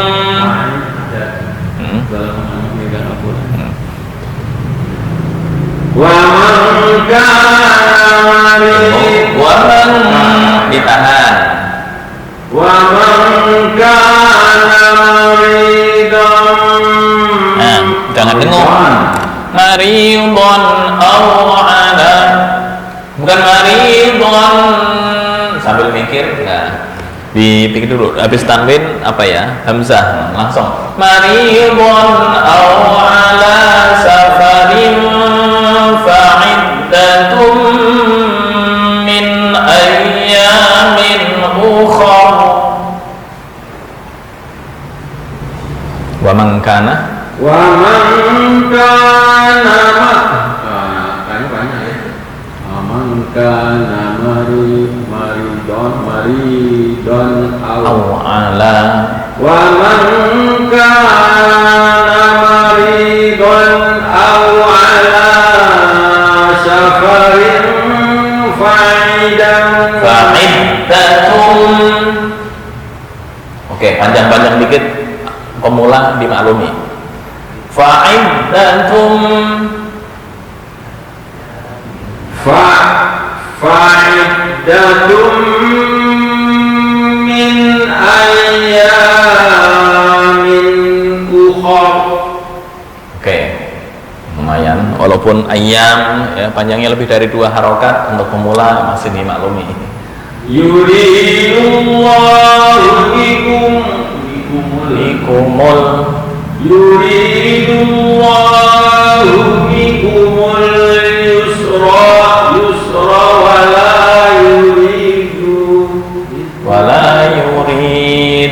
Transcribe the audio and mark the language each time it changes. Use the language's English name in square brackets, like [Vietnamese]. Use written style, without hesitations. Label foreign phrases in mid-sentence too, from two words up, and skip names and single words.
[Arabic] ومن كان مريضا [Indonesian] Waman ditahan. [Arabic] ومن كان مريضا [Indonesian] Nah, jangan dengung. [Arabic] مريضا أو على. [Indonesian] Bukan maridon. Sambil mikir, nah, dipikir dulu. Habis tanwin apa ya? Hamzah langsung. [Arabic] مريضا أو على سفر فعدة من أيام أخر. ومن كان ومن كان [Indonesian] kayaknya banyak ya. [Arabic] من كان مريضا أو على. ومن كان مريضا أو على سفر Fa'iddatum. [Indonesian] Oke, panjang-panjang dikit, pemula dimaklumi. [Arabic] Fa'iddatum. فعدة من أيام أخر. [Indonesian] Oke, lumayan. Walaupun ayam ya, panjangnya lebih dari 2 harokat, untuk pemula masih dimaklumi. [Arabic] Yuridullahu Ikumul. يريد الله بكم اليسر ولا يريد.